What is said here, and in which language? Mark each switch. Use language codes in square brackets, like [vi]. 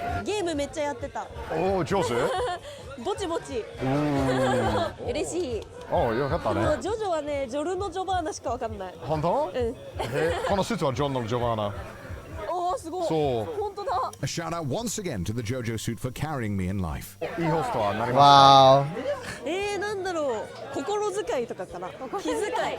[ja] ゲームめっちゃやってた。おお、上手ぼちぼち。嬉しい。おお、よかったもうね。ジョジョはね、ジョルノ・ジョバーナしかわかんない。本当うん。このスーツはジョンのジョバーナ。おお、すごい。そう本当だ。 [en] A shout out once again to the JoJo suit for carrying me in life. [ja] いいホストはなりま [en] Wow. [ja] なんだろう。心遣いとかかな。気遣い。